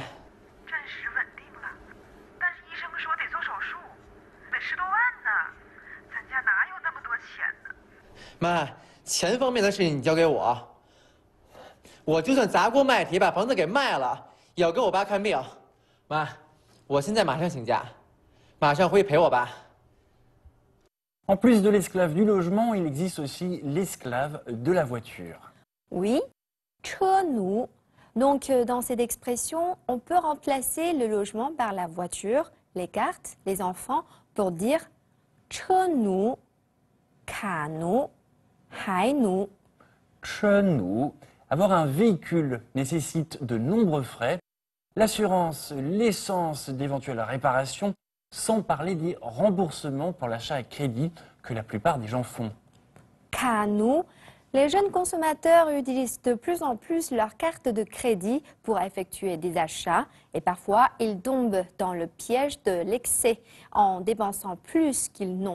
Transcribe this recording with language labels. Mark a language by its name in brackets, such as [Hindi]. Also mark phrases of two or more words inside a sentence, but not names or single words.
[Chinese] 暂时稳定了，但是医生说得做手术，得10多万呢。咱家哪有那么多钱呢？妈，钱方面的事情你交给我。我就算砸锅卖铁把房子给卖了，也要给我爸看病。妈，我现在马上请假，马上回去陪我爸。 [French] En plus de l'esclave du logement, il existe aussi l'esclave de la voiture. Oui, [Chinese] 车奴. [French] Donc, dans cette expression, on peut remplacer le logement par la voiture, les cartes, les enfants, pour dire [Chinese] 车奴、卡奴、海奴。车奴. [French] Avoir un véhicule nécessite de nombreux frais, l'assurance, l'essence d'éventuelles réparations, sans parler des remboursements pour l'achat à crédit que la plupart des gens font. [Chinese] 卡奴. [French] Les jeunes consommateurs utilisent de plus en plus leurs cartes de crédit pour effectuer des achats et parfois ils tombent dans le piège de l'excès en dépensant plus qu'ils n'ont.